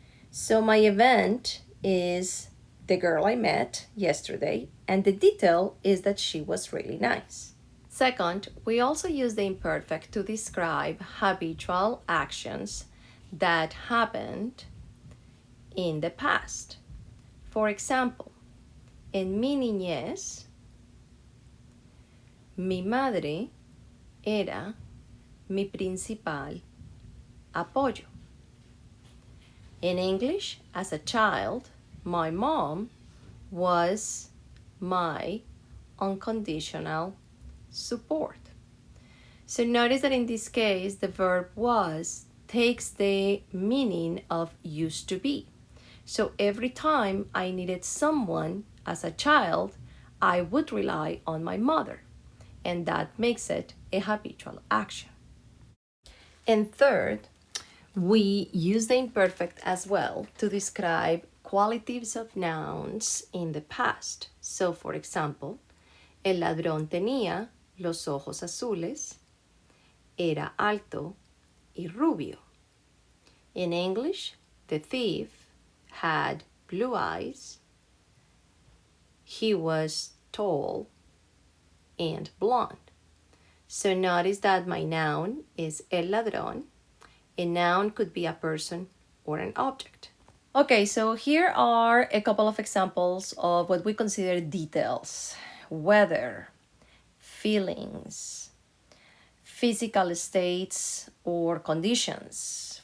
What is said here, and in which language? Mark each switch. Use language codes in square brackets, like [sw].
[en] So my event is the girl I met yesterday, and the detail is that she was really nice. Second, we also use the imperfect to describe habitual actions that happened in the past. For example, [es] en mi niñez, mi madre era mi principal apoyo. [en] In English, as a child, my mom was my unconditional support. So notice that in this case, the verb was takes the meaning of used to be. So every time I needed someone as a child, I would rely on my mother, and that makes it a habitual action. And third, we use the imperfect as well to describe qualities of nouns in the past. So, for example, [es] el ladrón tenía los ojos azules, era alto y rubio. [en] In English, the thief had blue eyes, he was tall and blonde. So notice that my noun is [es] el ladrón [en] A noun could be a person or an object. Okay, so here are a couple of examples of what we consider details: weather, feelings, physical states or conditions.